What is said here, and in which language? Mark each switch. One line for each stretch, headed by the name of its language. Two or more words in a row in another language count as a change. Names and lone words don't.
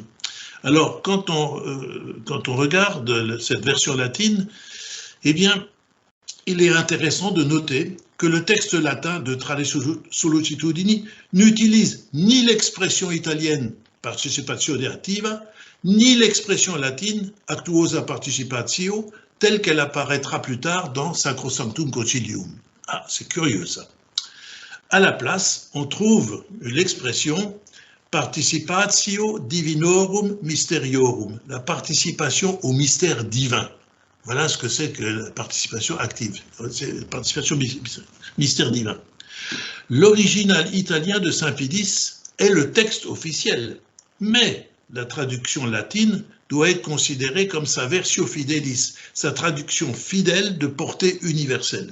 French: Alors, quand on regarde cette version latine, eh bien, il est intéressant de noter que le texte latin de Tra le sollecitudini n'utilise ni l'expression italienne
Italian: participazione attiva,
French: ni l'expression latine
Latin: actuosa participatio,
French: telle qu'elle apparaîtra plus tard dans Sacrosanctum Concilium. Ah, c'est curieux ça. À la place, on trouve l'expression
Latin: participatio divinorum mysteriorum,
French: la participation au mystère divin. Voilà ce que c'est que la participation active, c'est la participation mystère divin. L'original italien de Saint Pie X est le texte officiel, mais la traduction latine doit être considérée comme sa
Latin: versio fidelis,
French: sa traduction fidèle de portée universelle.